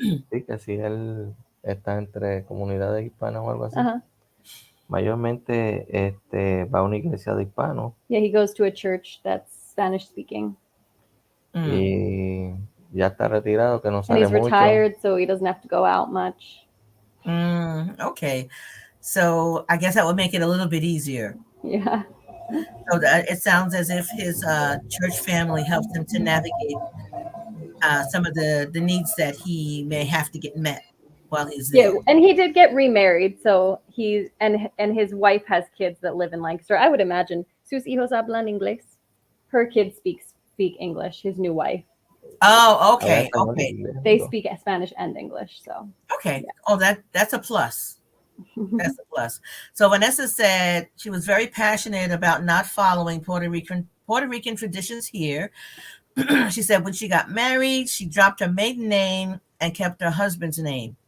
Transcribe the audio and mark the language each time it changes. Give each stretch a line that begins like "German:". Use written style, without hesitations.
Spanish: Sí, que si él está entre comunidades hispanas o algo así. Mayormente va a una iglesia de hispanos.
English: Yeah, he goes to a church that's Spanish-speaking.
Spanish: Y ya está retirado, que no sale mucho.
English: And he's retired, so he doesn't have to go out much. Okay. So I guess that would make it a little bit easier. Yeah. So it sounds as if his church family helps him to navigate some of the needs that he may have to get met while he's there. Yeah, and he did get remarried, so he and his wife has kids that live in Lancaster. I would imagine
Spanish: sus hijos hablan inglés.
English: Her kids speak English. His new wife. Oh, okay, okay. They speak Spanish and English, so. Okay. Yeah. Oh, that's a plus. That's a plus. So Vanessa said she was very passionate about not following Puerto Rican traditions here. She said when she got married, she dropped her maiden name and kept her husband's name.